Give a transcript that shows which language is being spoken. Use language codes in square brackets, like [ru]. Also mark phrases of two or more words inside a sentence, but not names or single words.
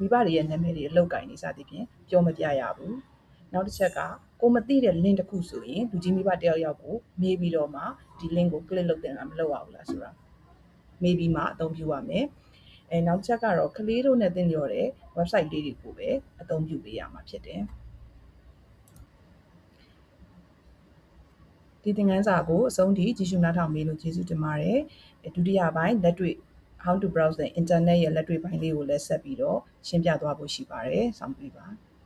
[my] ဘတွေရဲ့နာမည်တွေအလုပ်ကိုင်နေစသဖြင့်ပြောမပြရဘူးနောက်တစ်ချက်ကကိုမသိတဲ့ link တစ်ခုဆိုရင်လူကြီးမိဘတယောက်ကိုမေးပြီးတော့မှဒီ link ကို click လုပ်တင်တာမလုပ်ရဘူးလားဆိုတာမေးပြီးမှအသုံးပြုရမယ်နောက်ချက်ကတော့ကလေးတို့နဲ့သင်လျော်တဲ့ website လေးတွေကိုပဲအသုံးပြုပေးရမှာဖြစ်တယ် ဒီသင်ခန်းစာကိုအဆုံးထိကြည့်ရှုနားထောင်ပေးလို့ကျေးဇူးတင်ပါတယ်ဒုတိယပိုင်းလက်တွေ့ [en] how to browse the internet [my] ရဲ့လက်တွေ့ပိုင်းလေးကိုလည်းဆက်ပြီးတော့ရှင်းပြသွားဖို့ရှိပါတယ်ဆောင်ပေးပါ